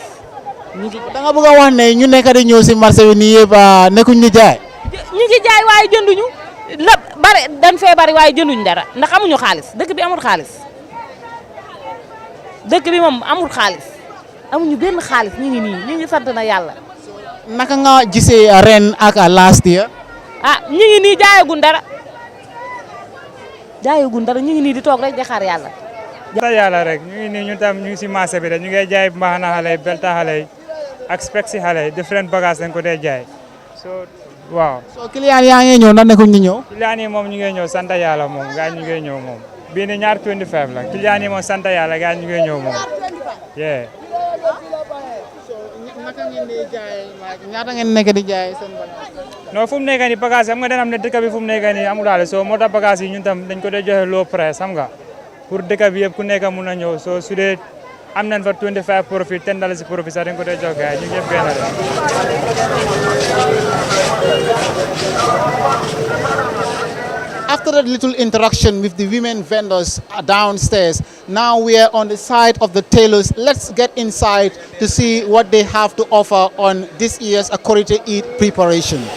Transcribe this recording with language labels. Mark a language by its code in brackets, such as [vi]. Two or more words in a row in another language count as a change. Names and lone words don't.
[wo] da nga bëgg a wax ne ñu nekk di ñëw si marché bi nii yëpp nekkuñ ñu jaay. ñu ngi jaay waaye jënduñu. lépp bari dañ fee bari waaye jënduñ dara ndax amuñu xaalis dëkk bi amul xaalis dëkk bi moom amul xaalis amuñu benn xaalis ñu ngi nii ñu ngi sant na yàlla. naka nga gisee ren ak [en] last year. [wo] ñu ngi nii jaayagun dara ñu ngi nii di toog rek di xaar yàlla. sant yàlla rek ñu ngi nii ñu tam ñu ngi si marché bi rek ñu ngi jaay mbaxana xale yi belta xale yi ak spec si xale yi different bagage dañ ko dee jaay waaw. so client yaa ngi ñëw ndax nekkuñ ñu ñëw. client yi moom ñu ngi ñëw sant yàlla moom gaa ñu ngi ñëw moom bii ni ñaar 25 la client yi moom sant yàlla gaa ñu ngi ñëw moom yee. naka ngeen di jaay ñaata ngeen nekk di jaay seen bagage. non fu mu nekk nii bagage xam nga dana am ne dëkk bi fu mu nekk nii amul daal soo moo tax bagage yi ñun tam dañ ko dee joxe [en] low price [wo] xam nga pour dëkk bi yëpp ku nekk mun a ñëw soo su dee am nañ fa 25 profit $10 profit sax dañ ko dee jox gars yi ñu ñëpp benn la. [en] After that little interaction with the women vendors downstairs, now we are on the side of the tailors. Let's get inside to see what they have to offer on this year's Korite Eid preparation.